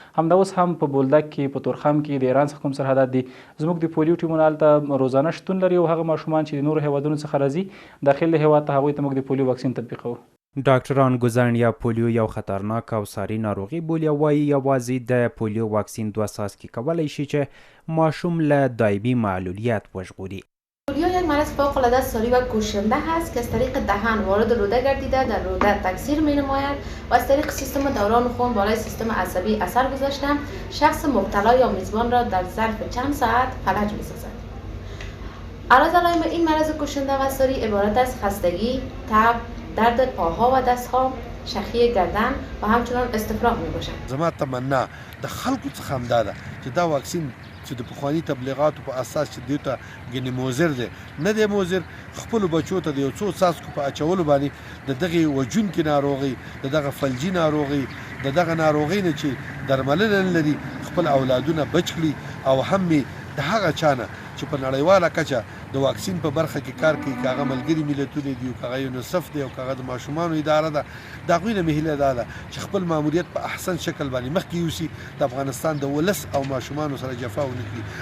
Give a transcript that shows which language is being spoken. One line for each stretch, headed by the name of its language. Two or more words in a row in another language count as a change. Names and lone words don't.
Pashto: همدا اوس هم په بولدک کې، په تورخم کې د ایران څخه کوم سرحدات دي، زموږ د پولیو ټیمونه هلته روزانه شتون لري او هغه ماشومان چې د نورو هیوادونو څخه راځي داخل د هیواد ته هغوی ته موږ د پولیو واکسین تطبیقوو. ډاکټران ګوزړن یا پولیو یو خطرناک او ساري ناروغي بولي او وایي یوازې د پولیو واکسین 2 څاڅکي کولی شي چې ماشوم له دایمي معلولیت وژغوري.
Persian: پولیو یک مرض فوق‌العاده ساری و کشنده است که از طریق دهان وارد روده گردیده در روده تکثیر می‌نماید و از طریق سیستم دوران خون بالای سیستم عصبی اثر گذاشته شخص مبتلا یا میزبان را در ظرف چند ساعت فلج می‌سازد. اعراض علائم این مرض کشنده و ساری عبارت از خستگی، تب، درد پاها و دستها، شخی گردن و همچنان استفراغ می‌باشد.
Pashto: زما تمنا د خلکو څخه هم دا ده چې دا واکسین چې د پخواني تبلیغاتو په اساس چې دوی ته ګنې موزر دی نه دی موزر، خپلو بچو ته د یو څو څاڅکو په اچولو باندې د دغې وژونکې ناروغۍ، د دغه فلجي ناروغۍ، د دغه ناروغۍ نه چې درملنه نه لري خپل اولادونه بچ کړي او هم مې د هغه چا نه چې په نړیواله کچه د واکسین په برخه کې کار کوي، که هغه ملګري ملتونه دي، که هغه یونیسف دی او که هغه د ماشومانو اداره ده، د هغوی نه مې هیله دا ده چې خپل ماموریت په احسن شکل باندې مخکې یوسي، د افغانستان د ولس او ماشومانو سره جفا ونه کړي.